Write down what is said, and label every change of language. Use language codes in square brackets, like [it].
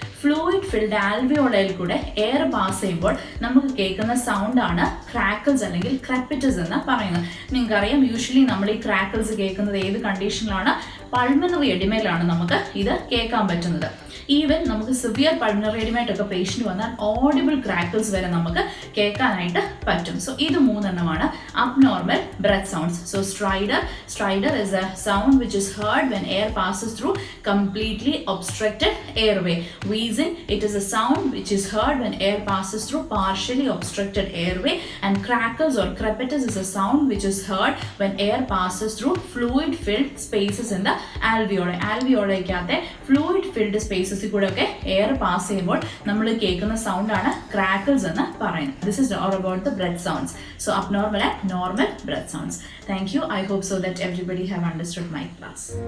[ml] Fluid filled ആൽവിയോളയിൽ കൂടെ air pass ചെയ്യുമ്പോൾ നമുക്ക് കേൾക്കുന്ന സൗണ്ടാണ് ക്രാക്കിൾസ് അല്ലെങ്കിൽ ക്രെപ്പിറ്റസ് എന്ന് പറയുന്നത്. നിങ്ങൾക്കറിയാം യൂഷ്വലി നമ്മൾ ഈ ക്രാക്കിൾസ് കേൾക്കുന്നത് ഏത് കണ്ടീഷനിലാണ്? പൾമണറി എഡിമയിലാണ് നമുക്ക് ഇത് കേൾക്കാൻ പറ്റുന്നത്. ഈവൻ നമുക്ക് സിവിയർ പൾമണറി എഡിമയായിട്ടൊക്കെ പേഷ്യൻ്റ് വന്നാൽ ഓഡിബിൾ ക്രാക്കിൾസ് വരെ നമുക്ക് കേൾക്കാനായിട്ട് പറ്റും. സോ ഇത് മൂന്നെണ്ണമാണ് abnormal breath sounds. [en] So stridor is a sound which is heard when air passes through completely obstructed airway. Wheezing, it is a sound which is heard when air passes through partially obstructed airway. And crackles or crepitus is a sound which is heard when air passes through fluid filled spaces in the alveoli. [ml] Alveoli ക്കകത്തെ fluid filled spaces കൂടെയൊക്കെ air pass ചെയ്യുമ്പോൾ നമ്മൾ കേൾക്കുന്ന sound ആണ് crackles എന്ന് പറയുന്നത്. [en] This is all about the breath sounds. So abnormal and normal breath sounds. Thank you. I hope so that everybody have understood my class.